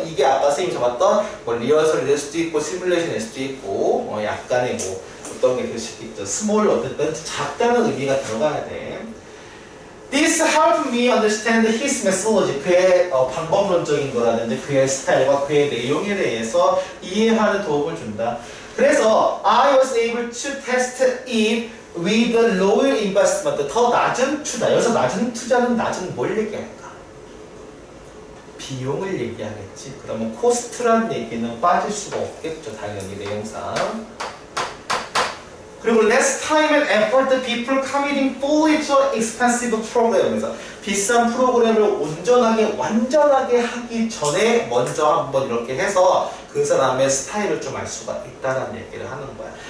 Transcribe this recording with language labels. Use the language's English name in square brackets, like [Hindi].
[Korean] 이게 아까 선생님이 잡았던 뭐 리허설이 될 수도 있고 시뮬레이션이 될 수도 있고 약간의 뭐 어떤 게 될 수도 있죠. 스몰 어쨌든 작다는 의미가 들어가야 돼. [English] This helped me understand his methodology. [Korean] 그의 방법론적인 거라든지 그의 스타일과 그의 내용에 대해서 이해하는 도움을 준다. 그래서 [English] I was able to test it with a lower investment. [Korean] 더 낮은 투자. 여기서 낮은 투자는 낮은 뭘 얘기할까? 비용을 얘기하겠지. 그러면 코스트란 얘기는 빠질 수가 없겠죠. 당연히 내용상. 그리고 [English] less time and effort the people committing fully to an expensive program [Korean] 에서 비싼 프로그램을 완전하게 하기 전에 먼저 한번 이렇게 해서 그 사람의 스타일을 좀 알 수가 있다는 얘기를 하는 거야.